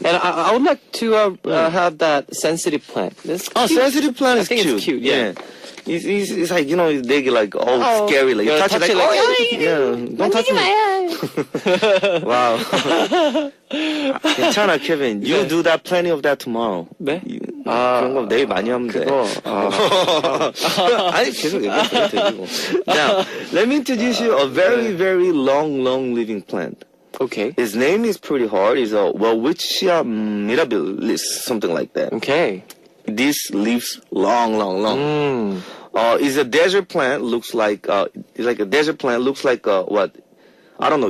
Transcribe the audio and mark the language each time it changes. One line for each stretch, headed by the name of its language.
English: And I would like to have that sensitive plant. That's cute. Sensitive plant is I think cute. it's cute. Yeah. It's like they get all scary. You Yeah, touch it touch it don't touch me. Wow.
Korean: 괜찮아,
English: Kevin. You'll do that. Plenty of that tomorrow.
Korean: 네? 그런 거 내일 많이 하면 돼. 아니 계속 얘기해도 되고.
English: Now, let me introduce you a very, very long living plant. Okay. His name is pretty hard. It's a Welwitschia mirabilis, something like that. Okay. This lives long. It's a desert plant. Looks like it's like a desert plant. Looks like what? I don't know.